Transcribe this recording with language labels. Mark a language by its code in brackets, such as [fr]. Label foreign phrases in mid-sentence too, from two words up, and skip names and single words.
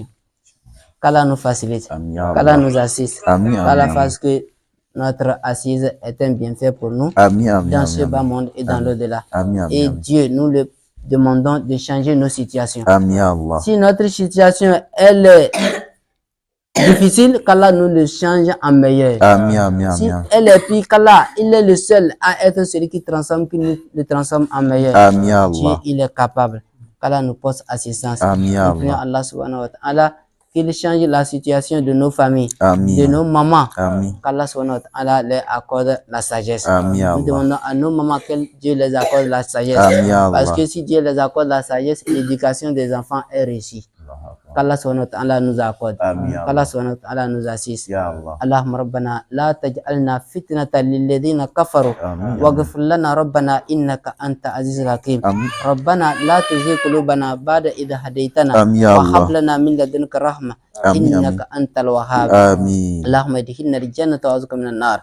[fr] Qu'Allah nous facilite, qu'Allah nous assiste, qu'Allah fasse que notre assise est un bienfait pour nous dans ce bas monde et dans l'au-delà. Et Dieu, nous le demandons de changer nos situations. Si notre situation, elle est difficile, qu'Allah nous le change en meilleur. Amin, amin, Si amin. elle est pire, qu'Allah, il est le seul à être celui qui transforme, qui nous le transforme en meilleur. Amin, Dieu, Allah. il est capable. Qu'Allah nous porte assistance. Amin, Nous prions Allah. [ar] الله سبحانه وتعالى [fr] qu'il change la situation de nos familles, Amin. de nos mamans. Amin. Qu' [ar] الله سبحانه وتعالى [fr] leur accorde la sagesse. Amin, Nous Allah. demandons à nos mamans que Dieu les accorde la sagesse. Amin, Parce Allah. que si Dieu les accorde la sagesse, l'éducation des enfants est réussie. Qu' [ar] الله سبحانه وتعالى [fr] nous accorde. Amin, Qu'Allah Allah. [ar] سبحانه وتعالى [fr] nous assiste. [ar] يا الله. اللهم ربنا لا تجعلنا فتنة للذين كفروا آمين. واغفر لنا ربنا إنك أنت عزيز الحكيم آمين. ربنا لا تزغ قلوبنا بعد إذ هديتنا آمين يا الله. وهب لنا من لدنك رحمة آمين. إنك أنت الوهاب آمين. اللهم ادخلنا الجنة وأعوذ بك من النار